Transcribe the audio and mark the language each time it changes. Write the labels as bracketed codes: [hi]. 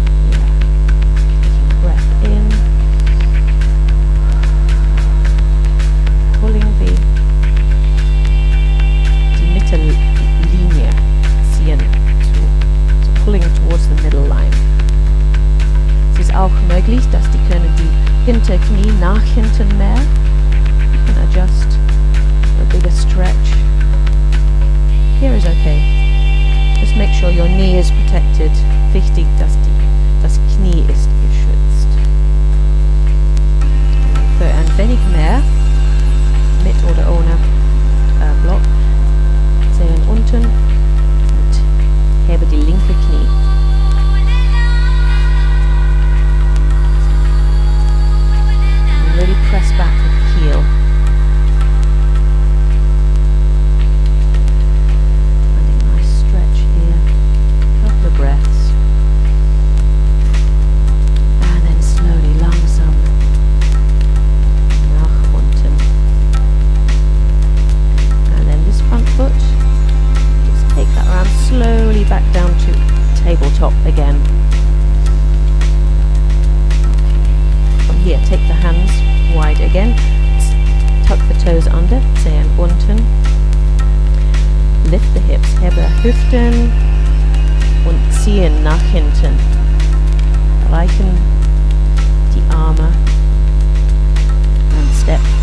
[en] Yeah. Taking a breath in, pulling [de] die Mittellinie ziehen, [en] so pulling towards the middle line. [de] Es ist auch möglich, dass die können die Hinterknie nach hinten mehr. [en] You can adjust for a bigger stretch. Here is okay. Just make sure your knee is protected. [de] Wichtig, dass das Knie ist geschützt. Für ein wenig mehr, mit oder ohne Block, Zehen unten und hebe die linke Knie. [en] And really press back with the heel. And a nice stretch here. Couple of breaths. And then slowly, [de] langsam nach unten. [en] And then this front foot. Take that around slowly back down to tabletop again. From here, take the hands wide again. Tuck the toes under, [de] Zehen unten. [en] Lift the hips, [de] hebe Hüften und ziehen nach hinten. Reichen die Arme. [en] And step.